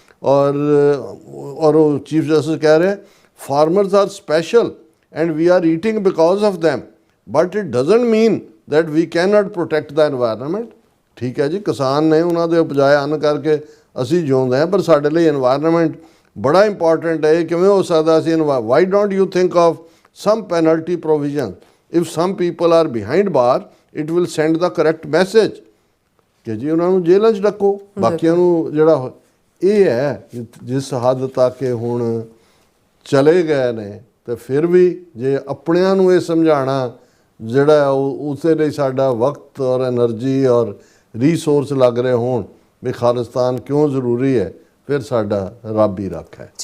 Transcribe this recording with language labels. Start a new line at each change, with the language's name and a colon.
Punjabi: ਔਰ ਉਹ chief justice ਕਹਿ ਰਹੇ
English: Farmers are special and we are eating because of them, but it doesn't mean that we cannot protect the environment।
Punjabi: ਠੀਕ ਹੈ ਜੀ, ਕਿਸਾਨ ਨੇ, ਉਹਨਾਂ ਦੇ ਉਪਜਾਏ ਅੰਨ ਕਰਕੇ ਅਸੀਂ ਜਿਉਂਦੇ ਹਾਂ, ਪਰ ਸਾਡੇ ਲਈ ਇਨਵਾਇਰਨਮੈਂਟ ਬੜਾ ਇੰਪੋਰਟੈਂਟ ਹੈ। ਕਿਵੇਂ ਹੋ ਸਕਦਾ ਸੀ?
English: Why don't you think of some penalty provision? If some people are behind bar, it will send the correct message
Punjabi: ਕਿ ਜੀ ਉਹਨਾਂ ਨੂੰ ਜੇਲ੍ਹਾਂ 'ਚ ਰੱਖੋ। ਬਾਕੀਆਂ ਨੂੰ ਜਿਹੜਾ ਇਹ ਹੈ ਜਿਸ ਹੱਦ ਤੱਕ ਹੁਣ ਚਲੇ ਗਏ ਨੇ, ਤੇ ਫਿਰ ਵੀ ਜੇ ਆਪਣਿਆਂ ਨੂੰ ਇਹ ਸਮਝਾਉਣਾ ਜਿਹੜਾ ਉਸੇ ਲਈ ਸਾਡਾ ਵਕਤ ਔਰ ਐਨਰਜੀ ਔਰ ਰੀਸੋਰਸ ਲੱਗ ਰਹੇ ਹੋਣ ਵੀ ਖਾਲਿਸਤਾਨ ਕਿਉਂ ਜ਼ਰੂਰੀ ਹੈ, ਫਿਰ ਸਾਡਾ ਰੱਬ ਹੀ ਰੱਖ ਹੈ।